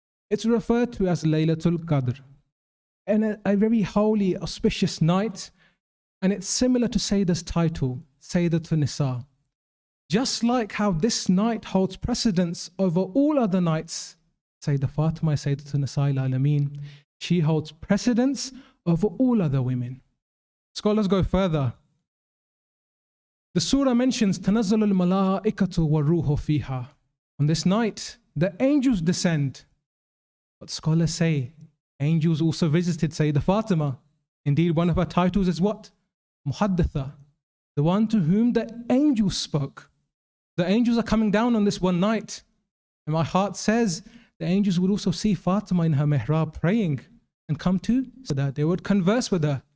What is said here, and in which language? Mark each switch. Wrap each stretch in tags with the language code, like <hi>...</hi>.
<en>It's referred to as Laylatul Qadr, and a very holy, auspicious night, and it's similar to Sayyidah's title, Sayyidatun Nisa. Just like how this night holds precedence over all other nights, Sayyidah Fatima, Sayyidatun Nisa al-Alameen, she holds precedence over all other women. Scholars go further. The surah mentions</en> <ar>تَنَزَّلُ الْمَلَائِكَةُ وَالرُّوحُ فِيهَا.</ar> <en>On this night, the angels descend. But scholars say, angels also visited Sayyidah Fatima. Indeed, one of her titles is what? Muhadditha, the one to whom the angels spoke. The angels are coming down on this one night. And my heart says, the angels would also see Fatima in her mihrab praying and come to so that they would converse with her.</en>